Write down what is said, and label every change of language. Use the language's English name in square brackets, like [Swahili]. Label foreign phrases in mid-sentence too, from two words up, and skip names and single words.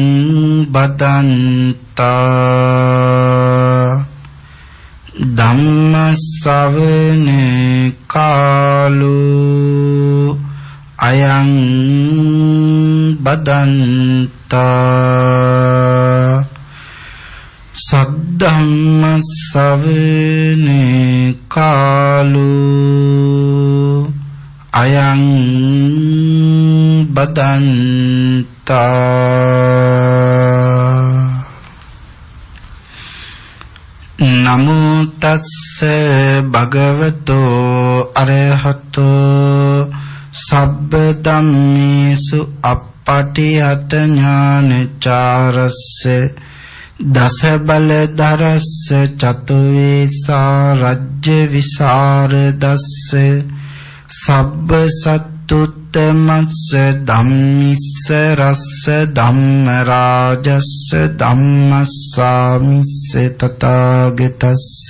[Pali] බදන්තා ධම්මස්සවන කාලෝ අයං බදන්තා සද්ධම්ම ශ්‍රවණ කාලෝ අයං බදන්තා නමෝ තස්ස භගවතෝ අරහතෝ සබ්බ ධම්මේසු අප්පටිහත ඥානචාරස්ස දස බලධරස්ස චතුවේසා රජ්‍ය විසරදස්ස සබ්බ සත්තුත්තමස්ස ධම්මිස්ස රස්ස ධම්ම රාජස්ස ධම්මස්සාමිස්ස තථාගතස්ස